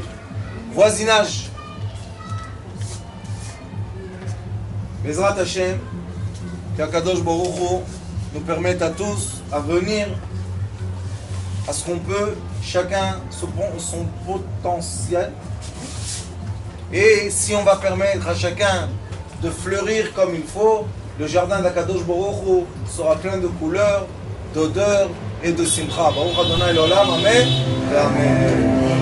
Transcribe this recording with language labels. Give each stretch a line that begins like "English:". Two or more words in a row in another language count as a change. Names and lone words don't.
French: Voisinage.
Hebrew: בעזרת השם,
French: qu'
Hebrew: הקדוש ברוך הוא
French: nous permette à tous à venir à ce qu'on peut, chacun son potentiel. Et si on va permettre à chacun de fleurir comme il faut, le jardin d'
Hebrew: הקדוש ברוך הוא
French: sera plein de couleurs, d'odeurs et de simcha.
Hebrew: ברוך אדוני לעולם,
French: amen et amen.